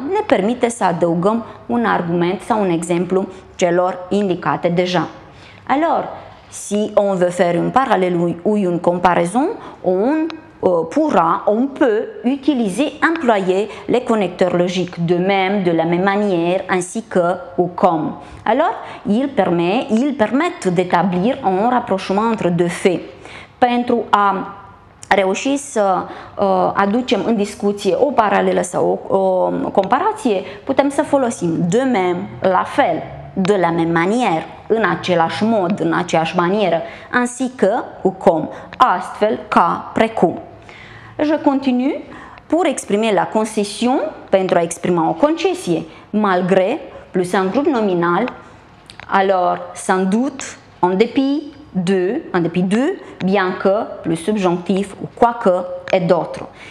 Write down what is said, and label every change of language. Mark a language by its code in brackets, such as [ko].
[ro] Ne permite să adăugăm un argument sau un exemplu celor indicate deja. [fr] Alors, si on veut faire un parallèle ou une comparaison, on peut utiliser, employer les connecteurs logiques de la même manière, ainsi que ou comme. Alors, ils permettent d'établir un rapprochement entre deux faits. [ro] Pentru a reuși să aducem în discuție o paralelă sau o comparație, putem să folosim [fr] de même, [ro] la fel, [fr] de la même manière, [ro] în același mod, în aceeași manieră, [fr] ainsi que ou comme, [ro] astfel ca precum. [fr] Je continue pour exprimer la concession, [ro] pentru a exprima o concesie, [fr] malgré plus un groupe nominal, alors sans doute, en dépit de, bien que, plus subjonctif ou quoique et d'autres.